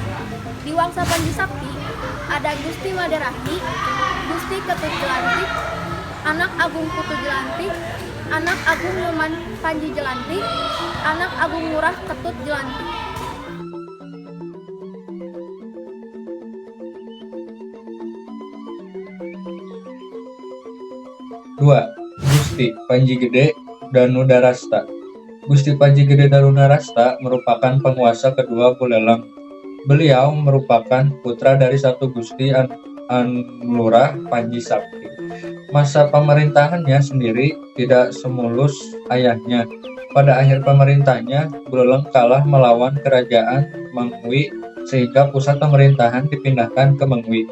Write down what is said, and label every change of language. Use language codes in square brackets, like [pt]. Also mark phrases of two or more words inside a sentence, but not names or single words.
[id] Di Wangsa Panji Sakti ada Gusti Made Rahi, Gusti Ketut Jelantik, Anak Agung Putu Jelantik, Anak Agung Nyoman Panji Jelantik, Anak Agung Ngurah Ketut Jelantik. Dua, Gusti Panji Gede Danudarasta. Gusti Panji Gede Danudarasta merupakan penguasa kedua Buleleng. Beliau merupakan putra dari satu Gusti Anlurah Panji Sakti. Masa pemerintahannya sendiri tidak semulus ayahnya. Pada akhir pemerintahnya, Buleleng kalah melawan kerajaan Mengwi sehingga pusat pemerintahan dipindahkan ke Mengwi.